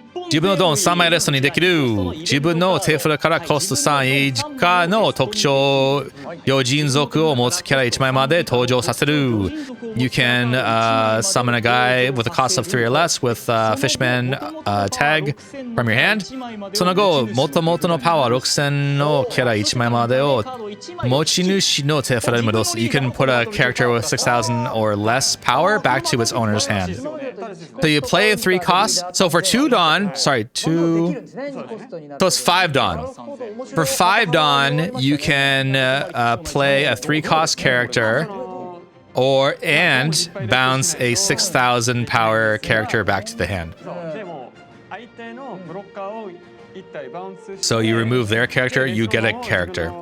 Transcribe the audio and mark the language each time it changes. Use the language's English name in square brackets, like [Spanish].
[Japanese] 自分のドン3枚レストにできる。自分の手札からコスト3以下の特徴、魚人族を持つキャラ1枚まで登場させる。 [English] You can summon a guy with a cost of 3 or less with Fishman tag from your hand. [Japanese] その後、元々のパワー6000のキャラ1枚までを持ち主の手札に戻す。 [English] You can put a character with 6000 or less power back to its owner's hand. So you play 3 costs. So for 2 Dawn, so it's 5 Dawn. For 5 Dawn, you can play a 3 cost character and bounce a 6000 power character back to the hand. [Japanese] 相手のブロッカーを1体バウンスして [English] So you remove their character, you get a character